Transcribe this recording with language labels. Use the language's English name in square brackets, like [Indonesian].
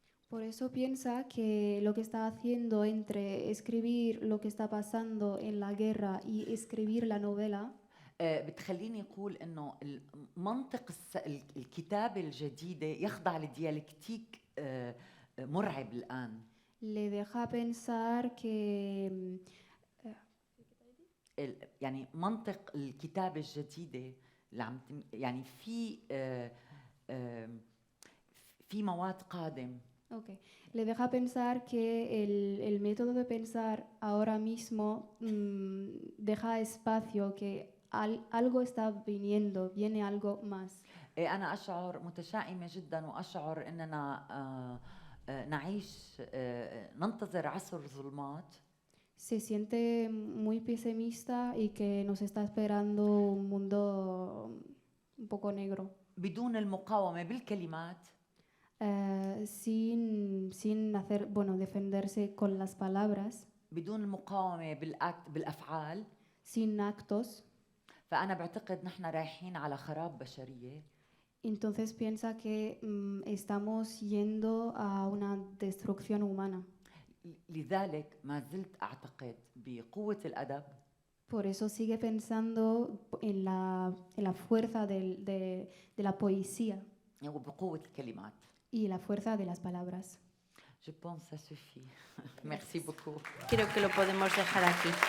[Spanish] Por eso piensa que lo que está haciendo entre escribir lo que está pasando en la guerra y escribir la novela [Arabic] بتخليني أقول أنه منطق الكتابة الجديدة يخضع لديالكتيك مرعب الآن. [Spanish] le deja pensar que [Arabic] يعني منطق الكتابة الجديدة اللي عم يعني في مواد قادم. [English] Okay. [Spanish] Le deja pensar que el método de pensar ahora mismo deja espacio, que algo está viniendo, viene algo más. [Arabic] أنا أشعر متشائمة جدا وأشعر أننا نعيش ننتظر عصر ظلمات. [Spanish] Se siente muy pesimista y que nos está esperando un mundo un poco negro. [Arabic] بدون المقاومة بالكلمات. [Spanish] Sin hacer, bueno, defenderse con las palabras. [Arabic] بدون المقاومة بالأفعال. [Spanish] Sin actos. [Arabic] فأنا بعتقد نحن رايحين على خراب بشرية. [Spanish] Entonces piensa que estamos yendo a una destrucción humana. [Arabic] لذلك ما زلت أعتقد بقوة الأدب. [Spanish] Por eso sigue pensando en la fuerza de la poesía. [Arabic] وبقوة الكلمات. [Spanish] Y la fuerza de las palabras. [French] Je pense ça suffit. Merci beaucoup. [Spanish] Creo que lo podemos dejar aquí.